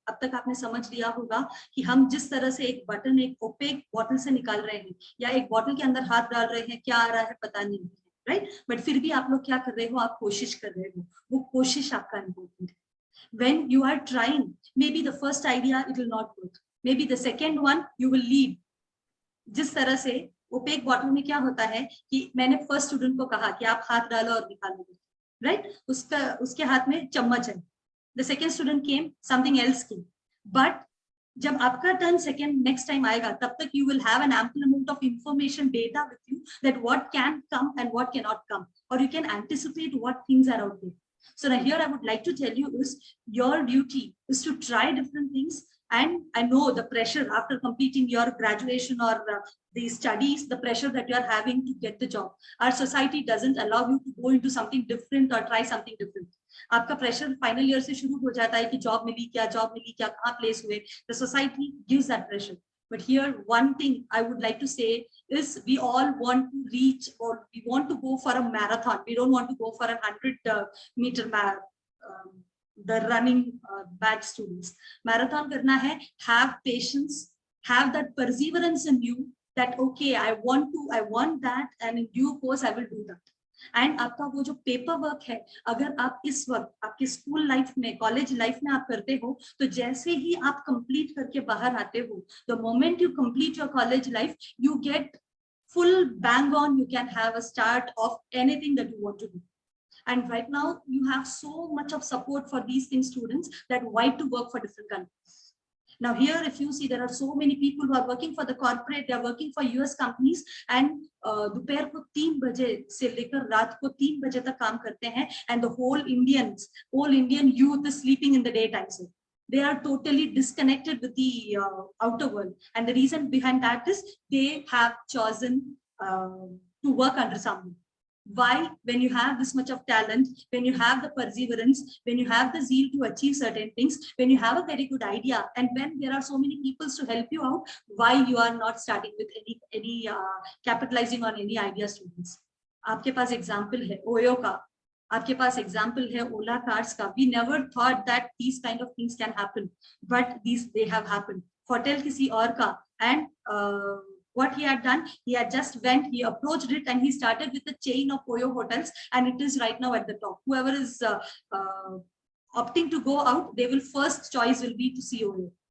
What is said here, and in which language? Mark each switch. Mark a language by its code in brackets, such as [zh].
[hi] अब तक आपने समझ लिया होगा कि हम जिस तरह से एक बटन एक ओपेक बॉटल से निकाल रहे हैं या एक बॉटल के अंदर हाथ डाल रहे हैं, क्या आ रहा है पता नहीं, राइट? बट फिर भी आप लोग क्या कर रहे हो, आप कोशिश कर रहे हो. वो कोशिश आपका इम्पोर्टेंट है. [en] When you are trying, maybe the first idea it will not work. Maybe the second one you will lead. [hi] जिस तरह से ओपेक बॉटल में क्या होता है कि मैंने फर्स्ट स्टूडेंट को कहा कि आप हाथ डालो और निकालोगे, राइट? उसके हाथ में चम्मच है. [en] The second student came, something else came. But [hi] जब आपका टर्न सेकेंड नेक्स्ट टाइम आएगा, तब तक [en] You will have an ample amount of information data with you that what can come and what can not come, और you can anticipate what things are out there. So now here I would like to tell you is your duty is to try different things. And I know the pressure after completing your graduation or the studies, the pressure that you are having to get the job. Our society doesn't allow you to go into something different or try something different. [hi] आपका pressure final year से शुरू हो जाता है कि job मिली क्या, कहाँ place हुए. [en] The society gives that pressure. But here, one thing I would like to say is we all want to reach, or we want to go for a marathon. We don't want to go for a 100-meter the running batch students. [hi] Marathon karna hai, [en] have patience, have that perseverance in you that, okay, I want that, and in due course I will do that. [hi] And आपका वो जो paper work है, अगर आप इस वक्त आपके school life में, कॉलेज लाइफ में आप करते हो, तो जैसे ही आप कंप्लीट करके बाहर आते हो, [en] The moment you complete your college life, you get full bang on, you can have a start of anything that you want to do. And right now you have so much of support for these things, students, that why to work for different countries. Now here, if you see, there are so many people who are working for the corporate, they are working for US companies, and [hi] दोपहर को 3 बजे से लेकर रात को 3 बजे तक काम करते हैं, [en] and the whole Indian youth is sleeping in the daytime. So they are totally disconnected with the outer world, and the reason behind that is they have chosen to work under someone. Why? When you have this much of talent, when you have the perseverance, when you have the zeal to achieve certain things, when you have a very good idea, and when there are so many people to help you out, why you are not starting with any capitalizing on any idea, students? [hi] आपके पास example है OYO का, आपके पास example है ओला cars का. [en] We never thought that these kind of things can happen, but they have happened. [hi] Hotel किसी और का, [en] and what he had done, he had just went, he approached it, and he started with a chain of Oyo hotels, and it is right now at the top. Whoever is opting to go out, they will first choice will be to see Oyo.